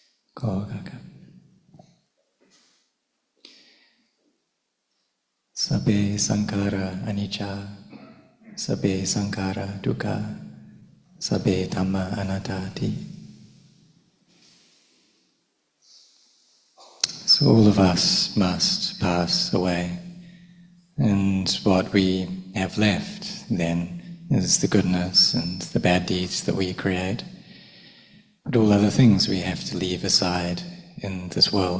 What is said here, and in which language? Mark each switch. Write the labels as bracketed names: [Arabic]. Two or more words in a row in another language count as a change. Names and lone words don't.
[Pali] Kogaga. Sabbe sankhara anicca, sabbe sankhara dukkha, sabbe dhamma anattati. [English] So all of us must pass away, and what we have left then is the goodness and the bad deeds that we create, but all other things we have to leave aside in this world.